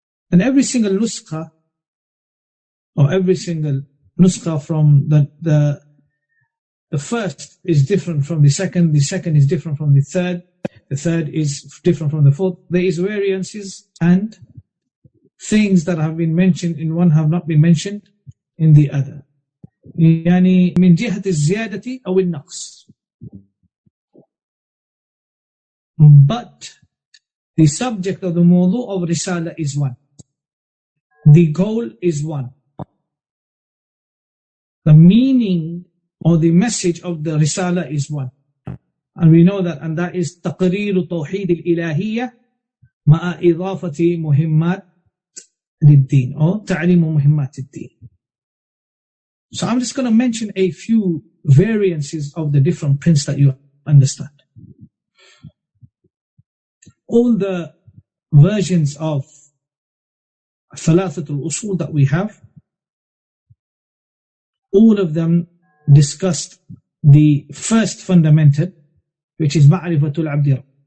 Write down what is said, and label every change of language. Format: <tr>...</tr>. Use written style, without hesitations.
<en>And every single nuskha, or every single nuskha from the first is different from the second is different from the third is different from the fourth. There is variances and things that have been mentioned in one have not been mentioned in the other.</en> <ar>يعني من جهة الزيادة أو النقص.</ar> <en>But The subject of the mawdu' of Risala is one. The goal is one. The meaning or the message of the Risala is one. And we know that, and that is</en> <ar>تقرير توحيد الإلهية مع إضافة مهمات للدين,</ar> <en>or</en> <ar>تعليم مهمات الدين.</ar> <en>So I'm just going to mention a few variances of the different prints that you understand. All the versions of al-Uṣūl that we have, all of them discussed the first fundamental, which is ma'rifatul ʿabd.</en>